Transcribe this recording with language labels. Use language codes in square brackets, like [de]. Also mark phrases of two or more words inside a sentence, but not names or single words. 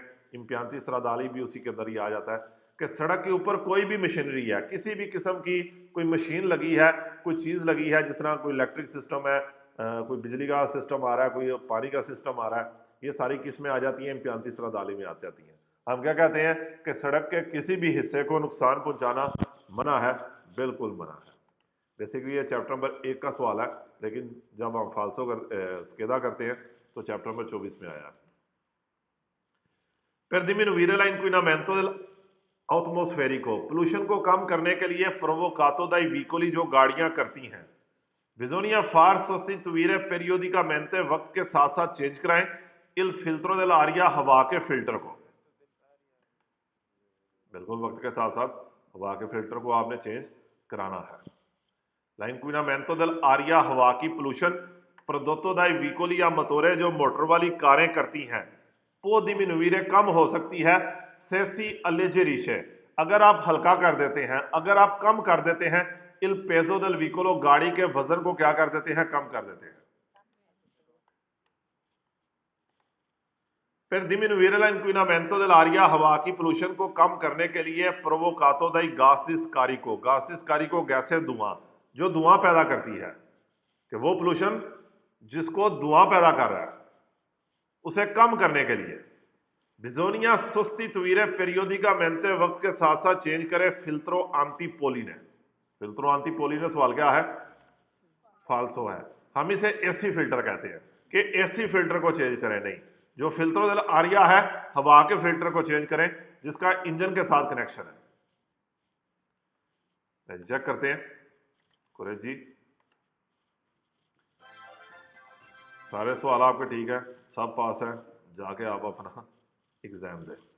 [it] impianti stradali [ur] بھی اسی کے اندر ہی آ جاتا ہے کہ سڑک کے اوپر کوئی بھی مشینری ہے، کسی بھی قسم کی کوئی مشین لگی ہے، کوئی چیز لگی ہے، جس طرح کوئی الیکٹرک سسٹم ہے، کوئی بجلی کا سسٹم آ رہا ہے، کوئی پانی کا سسٹم آ رہا ہے، یہ ساری قسمیں آ جاتی ہیں [it] impianti stradali [ur] میں آ جاتی ہیں. ہم کیا کہتے ہیں کہ سڑک کے کسی بھی حصے کو نقصان پہنچانا منع ہے، بالکل منع ہے. بیسکلی یہ چیپٹر نمبر 1 کا سوال ہے، لیکن جب ہم [it] falso scheda [ur] کرتے ہیں تو چیپٹر نمبر 24 میں آیا ہے. [it] Per diminuire l'inquinamento atmosferico, [ur] پولیوشن کو کم کرنے کے لیے [it] provocato dai veicoli, [ur] جو گاڑیاں کرتی ہیں, [it] bisogna far sostituire periodicamente, [ur] وقت کے ساتھ ساتھ چینج کرائیں, [it] il filtro dell'aria, [ur] ہوا کے فلٹر کو. بالکل وقت کے ساتھ ساتھ ہوا کے فلٹر کو آپ نے چینج کرانا ہے. [it] l'inquinamento dell'aria, [ur] ہوا کی پولیوشن, [it] prodotto dai veicoli [ur] یا موٹورے، جو موٹر والی کاریں کرتی ہیں, [it] può diminuire, [ur] کم ہو سکتی ہے, [it] se si alleggerisce, [ur] اگر آپ ہلکا کر دیتے ہیں، اگر آپ کم کر دیتے ہیں, [it] il peso del veicolo, [ur] گاڑی کے وزن کو کیا کر دیتے ہیں؟ کم کر دیتے ہیں. [it] फिर diminuire l'inquinamento dell'aria, [ur] ہوا کی پولیوشن کو کم کرنے کے لیے [it] provocato dai gas scarico, gas scarico [ur] گیسیں، دھواں، جو دھواں پیدا کرتی ہے، کہ وہ پولیوشن جس کو دھواں پیدا کر رہا ہے اسے کم کرنے کے لیے [it] bisogna sostituire periodicamente, [ur] وقت کے ساتھ ساتھ چینج کریں, [it] filtro antipolline। filtro antipolline [ur] سوال کیا ہے؟ فالسو ہے. ہم اسے اے سی فلٹر کہتے ہیں کہ اے سی فلٹر کو چینج کریں، نہیں، جو فلٹر [it] dell'aria [ur] ہے، ہوا کے فلٹر کو چینج کریں جس کا انجن کے ساتھ کنکشن ہے. چیک کرتے ہیں قریش جی، سارے سوال آپ کے ٹھیک ہے، سب پاس ہیں، جا کے آپ اپنا ایگزام دیں.